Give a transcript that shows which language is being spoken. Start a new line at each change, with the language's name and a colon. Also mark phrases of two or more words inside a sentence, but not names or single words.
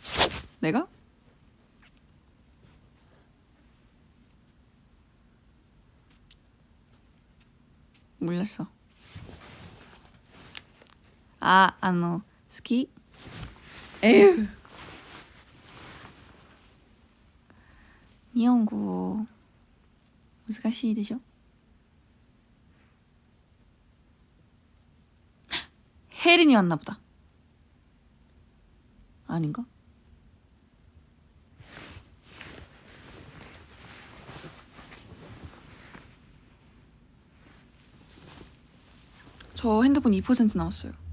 Korean: 내가? 몰랐어. 스키? 에휴. 일본어
Japanese: 難しいでしょ?
Korean: 혜린이 왔나 보다. 아닌가? 저 핸드폰 2% 남았어요.